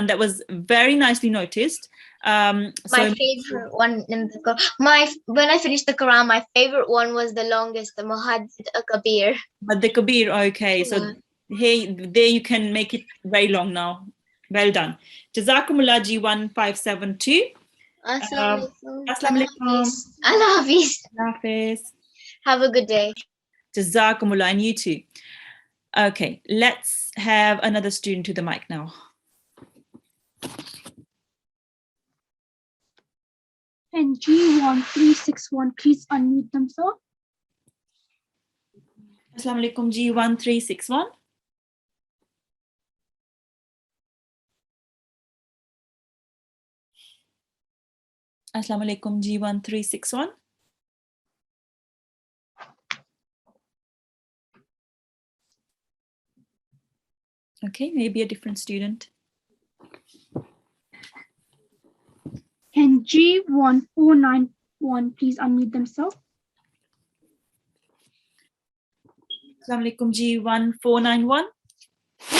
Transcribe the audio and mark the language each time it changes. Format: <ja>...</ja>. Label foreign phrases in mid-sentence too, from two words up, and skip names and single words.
<en>That was very nicely noticed. My favorite one in the when I finished the Quran, my favorite one was the longest, the Muhaddad Kabir. Mad Kabir, okay. So hey, there you can make it very long now. Well done. Jazakumullah G1572.</en> <ar>السلام عليكم.</ar> <ur>اللہ حافظ. اللہ حافظ.</ur> <en>Have a good day. Jazakumullah, and you too. Okay, let's have another student to the mic now. Can G1361 please unmute themselves?</en> <ar>السلام عليكم G1361. السلام عليكم G1361.</ar> <en>Okay, maybe a different student. Can G1491 please unmute themselves?</en> <ar>السلام عليكم G1491.</ar>